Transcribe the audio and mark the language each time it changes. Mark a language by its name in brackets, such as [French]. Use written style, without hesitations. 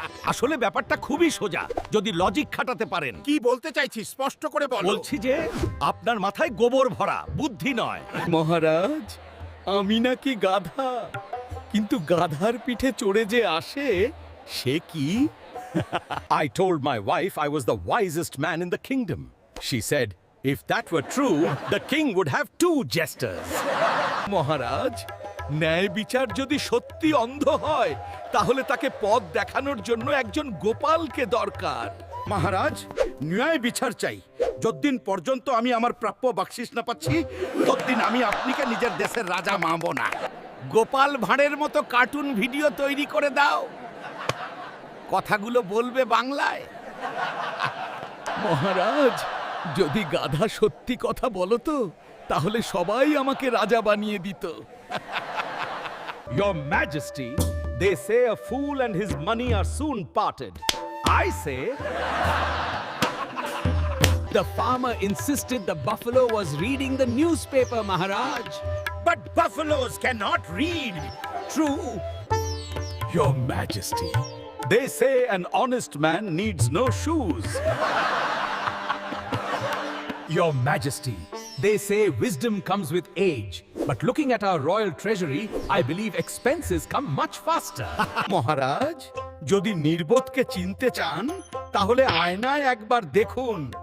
[Bangla] আসলে ব্যাপারটা খুবই সোজা, যদি লজিক খাটাতে পারেন। কি বলতে চাইছিস স্পষ্ট করে বল। বলছি যে আপনার মাথায় গোবর ভরা, বুদ্ধি নয়। মহারাজ, আমি নাকি গাধা, কিন্তু গাধার পিঠে চড়ে যে আসে সে কি? [English] I told my wife I was the wisest man in the kingdom. She said, if that were true, the king would have 2 jesters. [Bangla] মহারাজ, ন্যায় বিচার যদি সত্যি অন্ধ হয় তাহলে তাকে পথ দেখানোর জন্য একজন গোপালকে দরকার। মহারাজ, ন্যায় বিচার চাই। যতদিন পর্যন্ত আমি আমার প্রাপ্য বকশিশ না পাচ্ছি, ততদিন আমি আপনিকে নিজের দেশের রাজা মানব না। গোপাল ভাঁড়ের মতো কার্টুন ভিডিও তৈরি করে দাও, কথাগুলো বলবে বাংলায়। মহারাজ, যদি গাধা সত্যি কথা বলতো তাহলে সবাই আমাকে রাজা বানিয়ে দিত। [English] Your Majesty, they say a fool and his money are soon parted. I say The farmer insisted the buffalo was reading the newspaper, Maharaj. But buffaloes cannot read. true. Your Majesty, they say an honest man needs no shoes. Your Majesty, they say wisdom comes with age. But looking at our royal treasury, I believe expenses come much faster. [Bangla] মহারাজ, যদি নির্বোধকে চিনতে চান তাহলে আয়নায় একবার দেখুন।